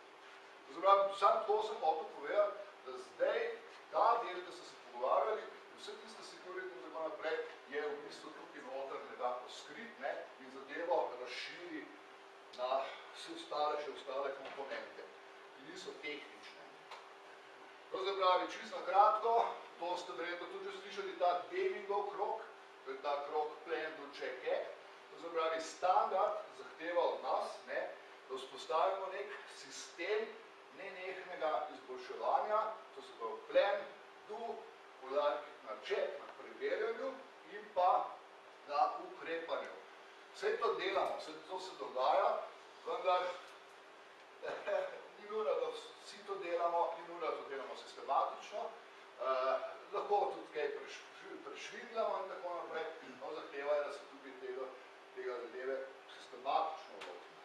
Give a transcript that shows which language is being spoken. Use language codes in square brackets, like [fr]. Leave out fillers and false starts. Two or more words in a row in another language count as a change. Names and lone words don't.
[sl] Sam to sem hotel povedati, da zdaj ta del, da ste se pogovarjali, vse tiste sekurite in tako naprej, je v bistvu tukaj noter nekako skrit in zadevo razširi na vse ostale komponente, ki niso tehnične. To se pravi, čisto kratko, to ste verjetno tudi že slišali, ta Demingov krog, to je ta krog [en] plan, do, check, act. [sl] To se pravi, standard zahteva od nas, da vzpostavimo nek sistem nenehnega izboljševanja, to se pravi [en] plan, do, [sl] poudarki na check, na preverjanju in pa na ukrepanju. Vse to delamo, vse to se dogaja, vendar ni nujno, da vsi to delamo, ni nujno, da to delamo sistematično, lahko tudi kaj prešvitljamo in tako naprej, no zahteva je, da se tudi tega zadeve sistematično lotimo.